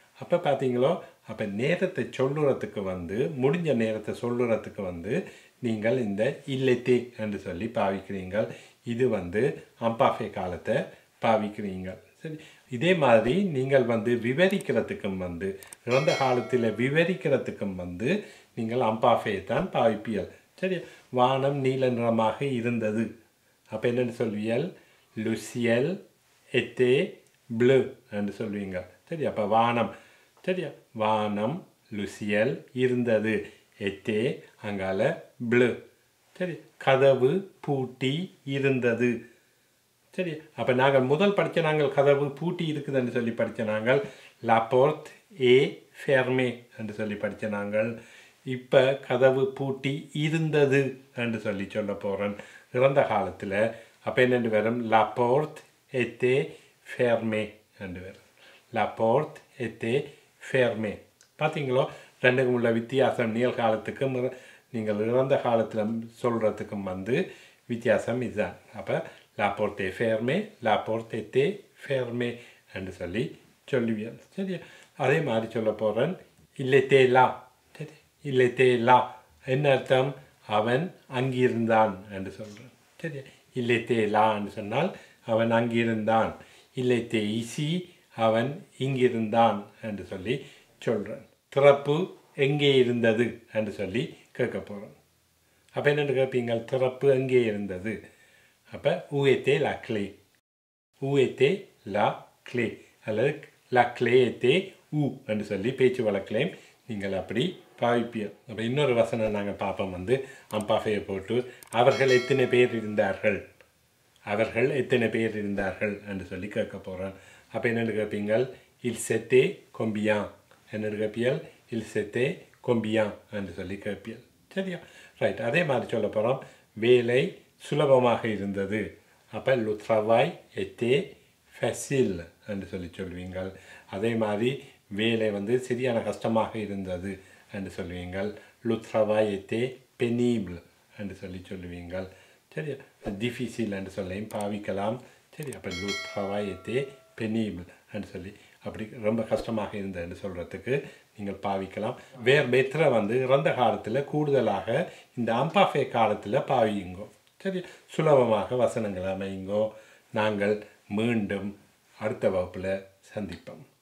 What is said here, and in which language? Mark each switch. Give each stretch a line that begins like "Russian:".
Tamil: அப்போ பார்த்தீங்களோ, அப்போ நேரத்தை சொல்லுறதுக்கு வந்து முடிஞ்ச நேரத்தை சொல்லுறதுக்கு வந்து நீங்கள் இந்த
French: il était
Tamil: என்று சொல்லி பாவிக்கிறீங்கள். இது வந்து அம்பாஃபே காலத்தை பாவிக்கிறீங்கள். சரி, இதே மாதிரி நீங்கள் வந்து விவரிக்கிறதுக்கும் வந்து இறந்த காலத்தில் விவரிக்கிறதுக்கும் வந்து நீங்கள் அம்பாஃபே தான் பாவிப்பீர்கள். சரி, வானம் நீல நிறமாக இருந்தது. அப்போ என்னென்னு சொல்வீர்கள்?
French: le ciel était bleu
Tamil: என்று சொல்வீங்க. சரி, அப்போ வானம், சரியா, வானம் le ciel இருந்தது.
French: était
Tamil: அங்கால
French: bleu.
Tamil: சரி, கதவு பூட்டி இருந்தது. சரி, அப்போ நாங்கள் முதல் படித்த நாங்கள் கதவு பூட்டி இருக்குதுன்னு சொல்லி படித்த நாங்கள்
French: la porte est fermée
Tamil: என்று சொல்லி படித்த நாங்கள். இப்போ கதவு பூட்டி இருந்தது என்று சொல்லி சொல்ல போகிறேன் இறந்த காலத்தில். அப்போ என்னென்று வரும்?
French: la porte était fermée
Tamil: என்று வரும்.
French: la porte était fermée.
Tamil: பார்த்தீங்களோ, ரெண்டுக்கும் உள்ள வித்தியாசம் நிகழ்காலத்துக்கும் நீங்கள் இறந்த காலத்தில் சொல்கிறதுக்கும் வந்து வித்தியாசம் இதுதான்.
French: அப்போ la porte est fermée, la porte était fermée
Tamil: என்று சொல்லி சொல்லுவீர்கள். சரி, அதே மாதிரி சொல்ல போகிறேன்
French: il était là.
Tamil: சரி, il était là என்ன அர்த்தம்? அவன் அங்கிருந்தான் என்று சொல்கிறேன். சரி, il était là என்று சொன்னால் அவன் அங்கிருந்தான்.
French: il était ici,
Tamil: அவன் இங்கிருந்தான் என்று சொல்லி சொல்கிறேன். திறப்பு எங்கே இருந்தது என்று சொல்லி கேட்க போகிறோம். அப்போ என்னென்னு கேட்பீங்க? திறப்பு எங்கே இருந்தது?
French: அப்போ où était la clé? où était la clé?
Tamil: அல்லது
French: la clé était où
Tamil: என்று சொல்லி பேச்சு வழக்கிலையும் நீங்கள் அப்படி பாவிப்பீர்கள். அப்போ இன்னொரு வசனம் நாங்கள் பார்ப்போம். வந்து அம்பாஃபையை போட்டு அவர்கள் எத்தனை பேர் இருந்தார்கள், அவர்கள் எத்தனை பேர் இருந்தார்கள் என்று சொல்லி கேட்க போகிறோம். அப்போ என்னென்னு கேட்பீங்கள்?
French: il s'était combien
Tamil: என்னென்னு கேட்பீர்கள்?
French: il s'était combien
Tamil: என்று சொல்லி கேட்பீர்கள். சரியா, ரைட். அதே மாதிரி சொல்ல போகிறோம் வேலை சுலபமாக இருந்தது.
French: அப்போ le travail était facile
Tamil: என்று சொல்லி சொல்வீங்கள். அதே மாதிரி வேலை வந்து சரியான கஷ்டமாக இருந்தது என்று சொல்வீங்கள்.
French: le travail était pénible
Tamil: என்று சொல்லி சொல்லுவீங்கள். சரியா, difficile என்று சொல்லையும் பாவிக்கலாம். சரி, அப்போ
French: le travail était pénible
Tamil: என்று சொல்லி அப்படி ரொம்ப கஷ்டமாக இருந்ததுன்னு சொல்கிறதுக்கு நீங்கள் பாவிக்கலாம். வேறு பெற்ற வந்து இறந்த காலத்தில் கூடுதலாக இந்த அம்பாஃபே காலத்தில் பாவியுங்கோ. சரி, சுலபமாக வசனங்கள் அமையுங்கோ. நாங்கள் மீண்டும் அடுத்த வகுப்பில் சந்திப்போம்.